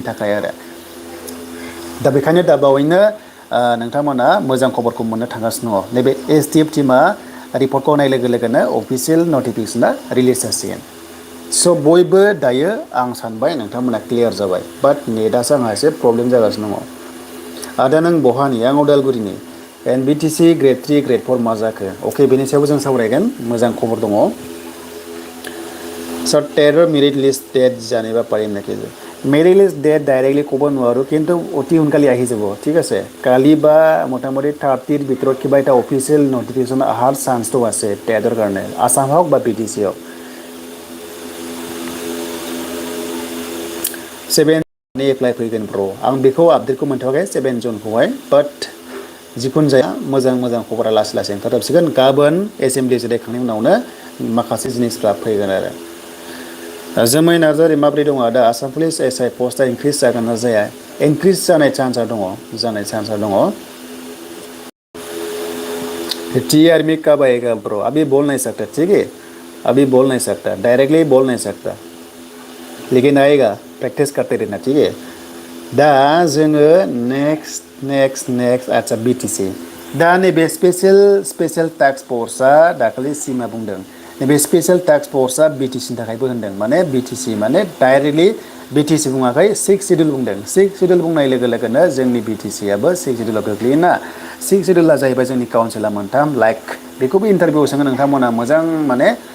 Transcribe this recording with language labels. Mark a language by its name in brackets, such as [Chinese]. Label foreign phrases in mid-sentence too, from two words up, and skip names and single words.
[Bodo] थाखाय आरो दा बेखायनो दा बावैनो नोंथांमोना मोजां खबरखौ मोननो थांगासिनो दङ नैबे एसटिएफ टिमा रिपर्टखौ होनाय लोगो लोगोनो [English] official notification [Bodo] रिलिज जासिगोन स' बयबो दायो आं सानबाय नोंथांमोना क्लियार जाबाय बाट नेटआसो आंहा एसे प्रब्लेम जागासिनो दङ आदा नों बहानि आं उदालगुरिनि एनबिटिसि ग्रेड 3 ग्रेड 4 मा जाखो अके बेनि सायावबो जों सावरायगोन मोजां खबर दङ [Assamese] स' टेरर [English] merit list date [Assamese] জানিব পাৰিম নেকি [English] merit list date [Assamese] ডাইৰেক্টলি ক'ব নোৱাৰোঁ কিন্তু অতি সোনকালে আহি যাব ঠিক আছে কালি বা মোটামুটি 30ৰ ভিতৰত কিবা এটা [English] official notification [Assamese] অহাৰ চান্সটো আছে টেটৰ কাৰণে আসাম হওক বা বিটিচি হওক [Bodo] 7 नि एप्लाइ फैगोन ब्र आं बेखौ आपडेटखौ मोनथ'वाखै 7 जुनखौहाय बाट जिखुनु जाया मोजां खबरा लासै ओंखारजोबसिगोन गाबोन एसेम्बलि जिरायखांनायनि उनावनो माखासे जिनिसफ्रा फैगोन आरो जोमै नार्जारि माब्रै दङ आदा [English] Assam Police SI post [Bodo] इनक्रिज जागोन ना जाया इनक्रिज जानाय चान्सआ दङ [Hindi] टी आर्मी कब आएगा ब्रो अभी बोल नहीं सकता ठीक है अभी बोल नहीं सकता डायरेक्टली बोल नहीं सकता लेकिन आएगा प्रेक्टिस करते रहना [Bodo] ठीक है दा जोङो नेक्स्ट आच्छा बिटिसि दा नैबे [English] special task force [Bodo] दाखालि सिमा बुंदों नैबे [English] special task force [Bodo] बिटिसिनि थाखायबो होनदों माने बिटिसि माने डाइरेक्टलि बिटिसि बुङाखै 6 शेड्युल बुंदों 6 शेड्युल बुंनाय लोगो लोगोनो जोंनि बिटिसिआबो 6 शेड्युलाव गोग्लैयोना 6 शेड्युला जाहैबाय जोंनि काउन्सिला मोनथाम लाइक बेखौबो इन्टारभिउ सोङो नोंथांमोना मोजां माने